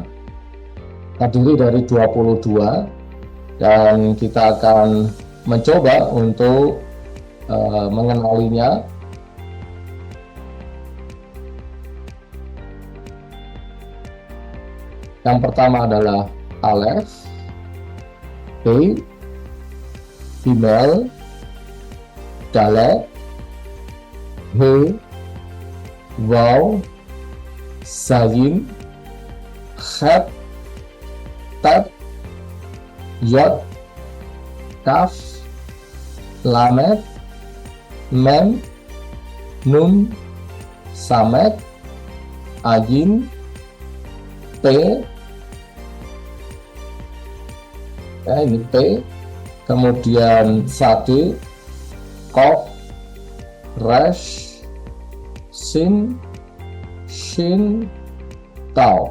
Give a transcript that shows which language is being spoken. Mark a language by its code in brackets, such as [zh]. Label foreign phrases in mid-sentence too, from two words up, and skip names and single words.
[id] Terdiri dari 22, dan kita akan mencoba untuk mengenalinya. Yang pertama adalah Alef, P, [he] גימל, דלת, הא, וו, זין, חית, טית, יוד, כף, למד, מם, נון, סמך, עין, [id] T, ini T, kemudian [he] צדי, קוף, ריש, שין, שין, תו.